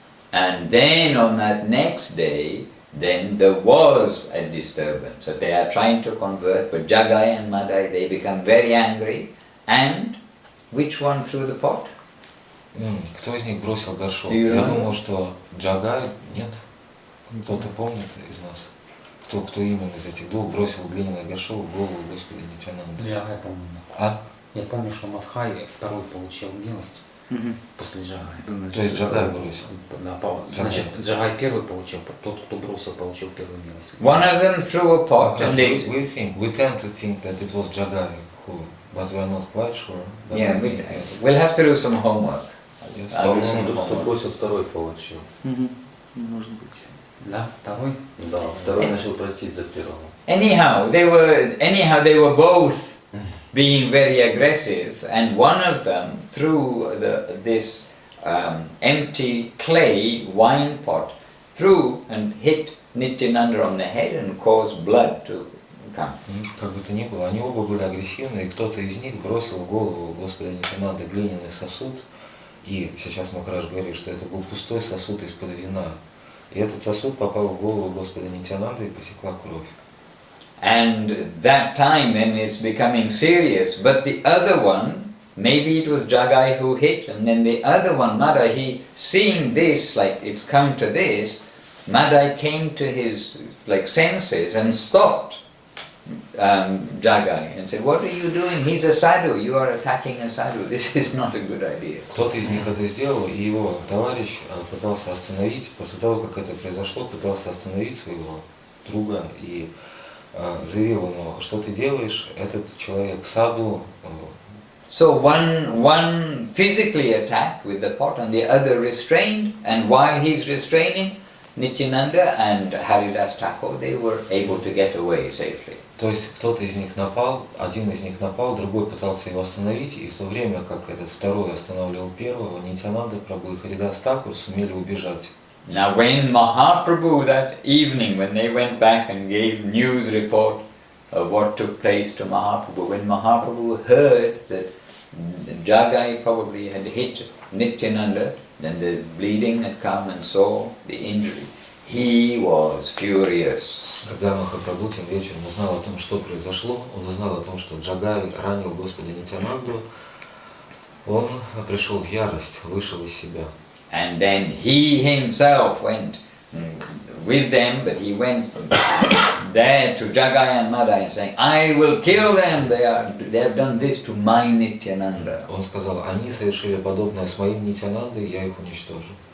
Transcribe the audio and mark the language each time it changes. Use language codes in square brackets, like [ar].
[en] And then on that next day, then there was a disturbance. So they are trying to convert, but Jagai and Madai, they become very angry. And which one threw the pot? [ru] Кто из них бросил горшок? [en] Do you [ru] Я [en] remember? [ru] думал, что Джагай, нет? Кто-то помнит из нас? Кто именно из этих двух бросил глиняный горшок в голову Господа Нитянанды? Я помню. А? Я помню, что Мадхай второй получил милость после Джагая. То есть Джагай бросил? Да, значит, Джагай первый получил, тот, кто бросил, получил первую милость. [en] One of them threw a pot and they... We tend to think that it was Jagai who, but we are not quite sure. Yeah, we'll have to do some homework. Yes. I'll do some [ru] По-моему, тот, кто [en] homework. [ru] бросил, второй получил. Может быть. Да, второй? Да, второй начал просить за первого. [en] Anyhow, they were both being very aggressive, and one of them threw this empty clay wine pot through and hit Nityananda on the head and caused blood to come. [ru] Как бы то ни было, они оба были агрессивны, и кто-то из них бросил в голову Господа Нитянанды глиняный сосуд, и сейчас Махарадж говорит, что это был пустой сосуд из-под вина. И этот сосуд попал в голову Господа Нитянанды и потекла кровь. [en] And that time then is becoming serious, but the other one, maybe it was Jagai who hit, and then the other one, Madai, he seeing this, like it's come to this, Madai came to his senses and stopped Jagai and said, "What are you doing? He's a sadhu, you are attacking a sadhu, this is not a good idea." [ru] Кто-то из них это сделал, и его товарищ пытался остановить, после того, как это произошло, пытался остановить своего друга и заявил ему, что ты делаешь, этот человек саду. [en] So one physically attacked with the pot and the other restrained, and while he's restraining, Nityananda and Haridas Thakur, they were able to get away safely. [ru] То есть кто-то из них напал, один из них напал, другой пытался его остановить, и в то время, как этот второй останавливал первого, Нитянанда Прабху и Харидас Тхакур сумели убежать. [en] Now when Mahaprabhu that evening, when they went back and gave news report of what took place to Mahaprabhu, when Mahaprabhu heard that Jagai probably had hit Nityananda, then the bleeding had come and saw the injury, he was furious. [ru] Когда Махапрабху тем вечером узнал о том, что произошло, он узнал о том, что Джагай ранил Господа Нитянанду, он пришел в ярость, вышел из себя. [en] And then he himself went with them, but he went there to Jagai and Madai saying, "I will kill them, they have done this to my Nityananda." [ru] Он сказал, они совершили подобное с моим Нитянандой, я их уничтожу.